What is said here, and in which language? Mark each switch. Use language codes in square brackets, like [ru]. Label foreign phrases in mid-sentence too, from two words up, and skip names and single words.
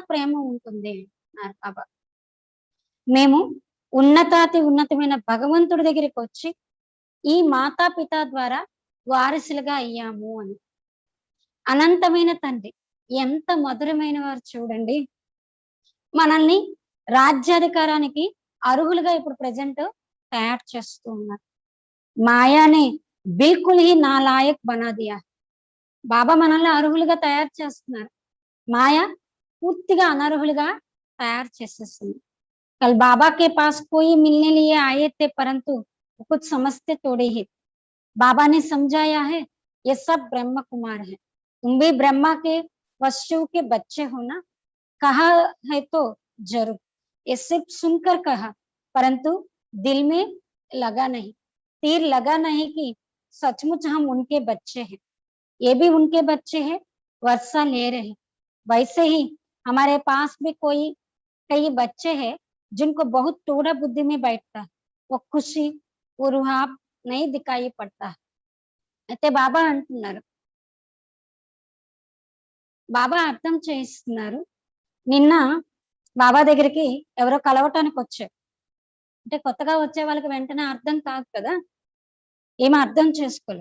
[te] ప్రేమ ఉంటుంది అన్నారు బాబా మేము ఉన్నతమైన భగవంతుడి దగ్గరికి వచ్చి ఈ మాతాపిత ద్వారా వారసులుగా అయ్యాము అని అనంతమైన తండ్రి ఎంత మధురమైన వారు చూడండి మనల్ని రాజ్యాధికారానికి అర్హులుగా ఇప్పుడు ప్రజెంట్ తయారు చేస్తూ ఉన్నారు [hi] माया ने बिल्कुल ही नालायक बना दिया [te] బాబా మనల్ని అర్హులుగా తయారు చేస్తున్నారు మాయ పూర్తిగా అనర్హులుగా తయారు చేసేస్తుంది [hi] कल बाबा के पास कोई मिलने लिए आए थे परंतु कुछ समझते थोड़े ही बाबा ने समझाया है ये सब ब्रह्म कुमार है तुम भी ब्रह्मा के वशिष्ठ के बच्चे हो ना कहा है तो जरूर ये सिर्फ सुनकर कहा परंतु दिल में लगा नहीं तीर लगा नहीं कि सचमुच हम उनके बच्चे हैं ये भी उनके बच्चे हैं, वर्षा ले रहे हैं। वैसे ही हमारे पास भी कोई कई बच्चे हैं जिनको बहुत थोड़ा बुद्धि में बैठता है, वो खुशी, वो रुहाब नहीं दिखाई पड़ता है। [te] అయితే బాబా అంటున్నారు, బాబా అర్థం చేయిస్తున్నారు. నిన్న బాబా దగ్గరికి ఎవరో కలవటానికి వచ్చారు. అంటే కొత్తగా వచ్చే వాళ్ళకి వెంటనే అర్థం కాదు కదా! ఏమి అర్థం చేసుకోలేదు.